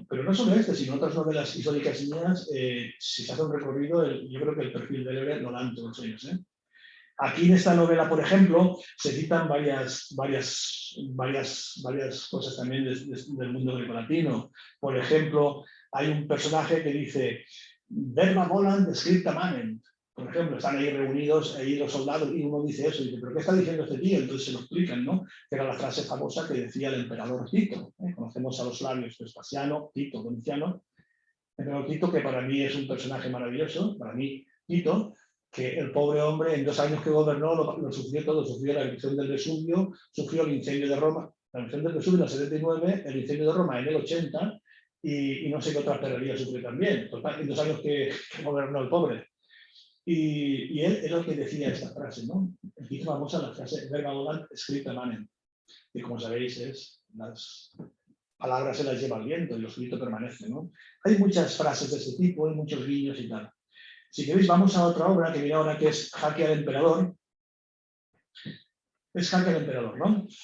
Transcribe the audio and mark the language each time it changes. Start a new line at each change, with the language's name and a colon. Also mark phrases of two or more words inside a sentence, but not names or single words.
Spanish: Pero no solo este, sino otras novelas históricas mías, si se hace un recorrido, yo creo que el perfil del héroe lo dan todos ellos. Aquí en esta novela, por ejemplo, se citan varias cosas también del mundo grecolatino. Por ejemplo, hay un personaje que dice:
Latin: Verba volant scripta manent.
Spanish: Por ejemplo, están ahí reunidos ahí los soldados y uno dice eso, y dice, ¿pero qué está diciendo este tío? Entonces se lo explican, ¿no? Que era la frase famosa que decía el emperador Tito. Conocemos a los labios Vespasiano, Tito, Domiciano. El emperador Tito, que para mí es un personaje maravilloso, para mí Tito, que el pobre hombre en 2 años que gobernó lo sufrió todo, sufrió la erupción del Vesubio, sufrió el incendio de Roma, la erupción del Vesubio en el 79, el incendio de Roma en el 80, y no sé qué otras perrerías sufrió también, total, en 2 años que gobernó el pobre. Y él es lo que decía esta frase, ¿no? Hizo famosa la frase
Latin: verba volant scripta manent,
Spanish: que como sabéis las palabras se las lleva el viento y lo escrito permanece, ¿no? Hay muchas frases de este tipo, hay muchos guiños y tal. Si queréis, vamos a otra obra que viene ahora, que es Jaque al Emperador. Es Jaque al Emperador, ¿no?